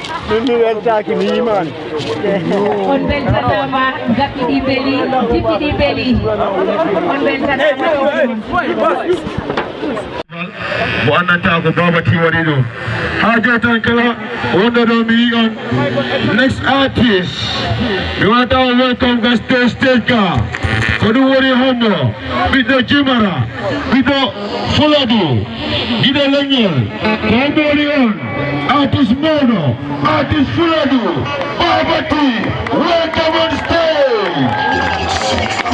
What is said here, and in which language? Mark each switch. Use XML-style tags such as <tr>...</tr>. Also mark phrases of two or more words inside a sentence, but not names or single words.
<ff>Min mi weltaki, mi yimani. On beltanama, Gaɓɓi ɗi beeli, Jippi ɗi beeli. On beltanama. Mo annanta ko Baba T waɗi ɗo. Ha jooni tan kala wonɗo ɗo mi yi on.</ff> <en>Next artist.</en> <ff>Mi wata o welcome ga stage, stage ka. Ko ɗum woni honno. Ɓiɗɗo Jimara, ɓiɗɗo Fuladu, giɗo Leñol. Ko honno woni on. Artist mawɗo,</ff> <en>artist Fuladu, Baba T, welcome on stage.</en>